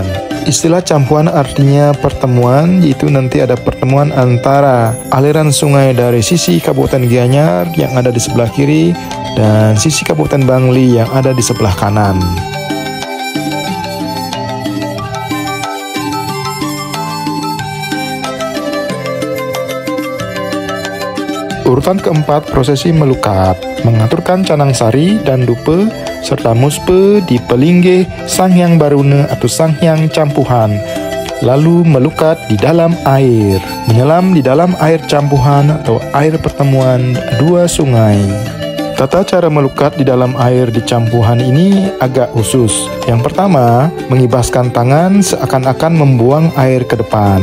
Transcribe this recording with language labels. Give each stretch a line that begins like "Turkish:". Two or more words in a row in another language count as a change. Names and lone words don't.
Indonesian: Istilah campuhan artinya pertemuan, yaitu nanti ada pertemuan antara aliran sungai dari sisi Kabupaten Gianyar yang ada di sebelah kiri dan sisi Kabupaten Bangli yang ada di sebelah kanan. Urutan keempat prosesi melukat, mengaturkan canang sari dan dupe serta muspe di pelinggih Sang Hyang Baruna atau Sang Hyang Campuhan, lalu melukat di dalam air, menyelam di dalam air campuhan atau air pertemuan 2 sungai. Tata cara melukat di dalam air di campuhan ini agak khusus. Yang pertama, mengibaskan tangan seakan-akan membuang air ke depan.